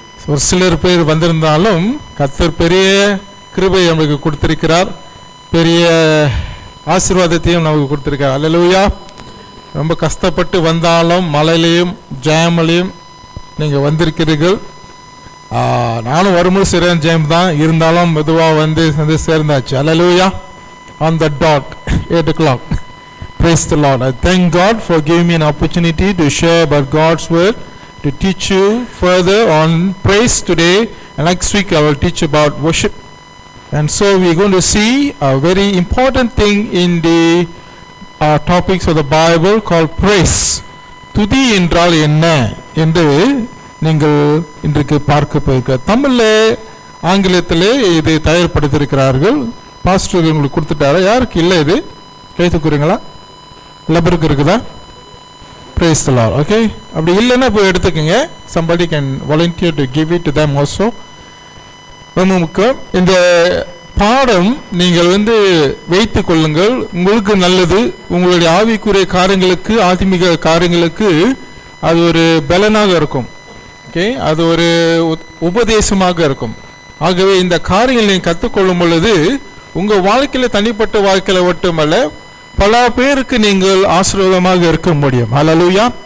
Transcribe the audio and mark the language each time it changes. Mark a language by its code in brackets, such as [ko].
[ta] ஒரு சிலர் பேர் வந்திருந்தாலும் கர்த்தர் பெரிய கிருபை நமக்கு கொடுத்திருக்கிறார், பெரிய ஆசீர்வாதத்தையும் நமக்கு கொடுத்திருக்கிறார். ஹல்லேலூயா. ரொம்ப கஷ்டப்பட்டு வந்தாலும் மழையிலையும் ஜாமலையும் நீங்கள் வந்திருக்கிறீர்கள். நானும் வரும்போது சரியான ஜெயம் தான், இருந்தாலும் மெதுவாக வந்து சேர்ந்தாச்சு. [en] Hallelujah. On the dot 8 o'clock. Praise the Lord. I thank God for giving me an opportunity to share about God's word, to teach you further on praise today, and next week I will teach about worship. And so we are going to see a very important thing in the topics of the Bible called praise. [ta] துதி என்றால் என்ன என்று நீங்கள் இன்றைக்கு பார்க்க போயிருக்க. தமிழில் ஆங்கிலத்திலே இதை தயார்படுத்தியிருக்கிறார்கள். பாஸ்டர் உங்களுக்கு கொடுத்துட்டாரா? யாருக்கு இல்லை இது? கைத்துக்குறீங்களா? எல்லாருக்கும் இருக்குதா? [en] Praise the Lord. Okay. [ta] அப்படி இல்லைன்னா போய் எடுத்துக்கோங்க. [en] Somebody can volunteer to give it to them also. [ta] ரொம்ப முக்கியம். இந்த பாடம் நீங்கள் வந்து வைத்து கொள்ளுங்கள், உங்களுக்கு நல்லது. உங்களுடைய ஆவிக்குரிய காரியங்களுக்கு, ஆத்மீக காரியங்களுக்கு அது ஒரு பலனாக இருக்கும். ஓகே, அது ஒரு உபதேசமாக இருக்கும். ஆகவே இந்த காரியங்களை நீங்கள் கற்றுக்கொள்ளும் பொழுது உங்கள் வாழ்க்கையில், தனிப்பட்ட வாழ்க்கையில் மட்டுமல்ல, பல பேருக்கு நீங்கள் ஆசீர்வாதமாக இருக்க முடியும். ஹல்லேலூயா.